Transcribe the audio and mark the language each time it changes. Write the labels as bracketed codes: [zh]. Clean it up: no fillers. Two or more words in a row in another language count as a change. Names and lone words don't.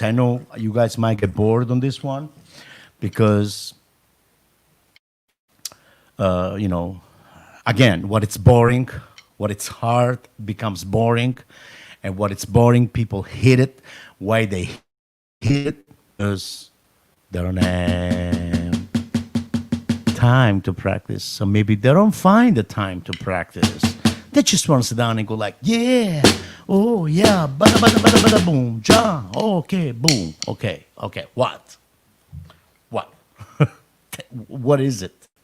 [en] I know you guys might get bored on this one because, again, what it's boring, what it's hard becomes boring, and what it's boring, people hate it. Why they hate it? Because they don't have time to practice. So maybe they don't find the time to practice. They just want to sit down and go like, yeah, oh yeah, bada bada bada bada boom, ja, okay, boom, okay, what? What is it?